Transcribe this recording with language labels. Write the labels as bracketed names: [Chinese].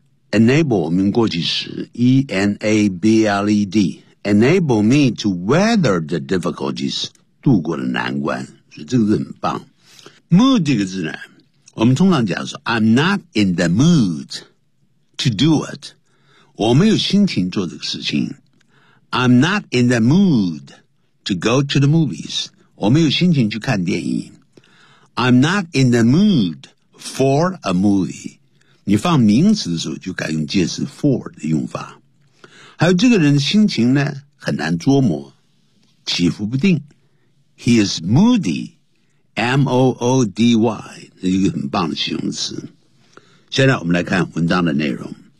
[Chinese] Enable, 我们过去时 ,E-N-A-B-L-E-D, [English] enable me to weather the difficulties, [Chinese] 渡过了难关。所以这个是很棒。 Mood 这个字呢，我们通常讲说 [English] I'm not in the mood to do it. [Chinese] 我没有心情做这个事情。 [English] I'm not in the mood to go to the movies. [Chinese] 我没有心情去看电影。 [English] I'm not in the mood for a movie. [Chinese] 你放名词的时候就该用介词 for 的用法。还有这个人的心情呢，很难捉摸，起伏不定。 [English] He is moody, [Chinese] M-O-O-D-Y, 这是一个很棒的形容词。现在我们来看文章的内容。